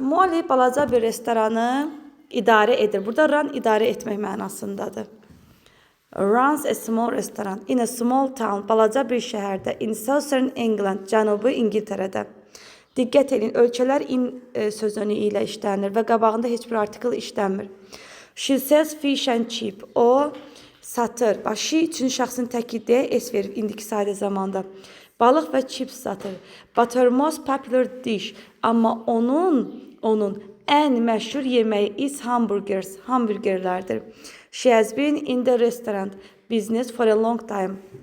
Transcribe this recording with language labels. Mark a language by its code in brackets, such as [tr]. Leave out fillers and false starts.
[az] Molly balaca bir restoranı idarə edir. Burada run idarə etmək mənasındadır. [en] Runs a small restaurant in a small town. [az] Balaca bir şəhərdə. [en] In Southern England. [az] Cənubi İngiltərədə. Diqqət edin, ölkələr in sözünü ilə işlənir və qabağında heç bir artikel işlənmir. [en] She sells fish and chip. [az] O satır. She üçün şəxsin təkidiyə es verir indiki sadə zamanda. Balıq və chips satır. [en] But her most popular dish. [az] Amma onun ən məşhur yeməyi [en] is hamburgers. [az] Hamburgerlərdir. [en] She has been in the restaurant business for a long time.